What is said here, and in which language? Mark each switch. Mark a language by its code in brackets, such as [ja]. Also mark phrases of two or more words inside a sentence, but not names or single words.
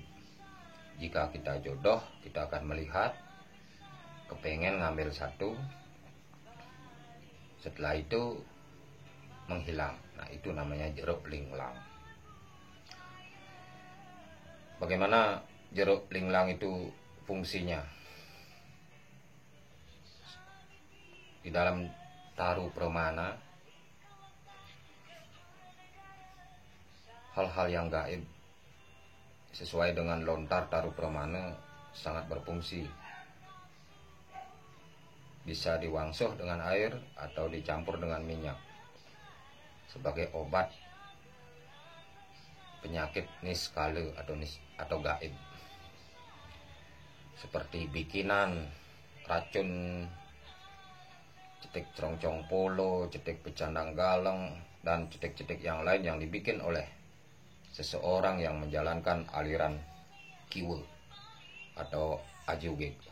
[id] Jika kita jodoh, kita akan melihat, kepengen ngambil satu, setelah itu menghilang. Nah, itu namanya jeruk linglang. Bagaimana jeruk linglang itu fungsinya? Di dalam taru pramana, hal-hal yang gaib sesuai dengan lontar taru pramana sangat berfungsi. Bisa diwangsuh dengan air atau dicampur dengan minyak sebagai obat penyakit niskala atau gaib, seperti bikinan, racun, cetek cerongcong polo, cetek pecandang galeng, dan cetek-cetek yang lain yang dibikin oleh seseorang yang menjalankan aliran kiwe atau ajugeg.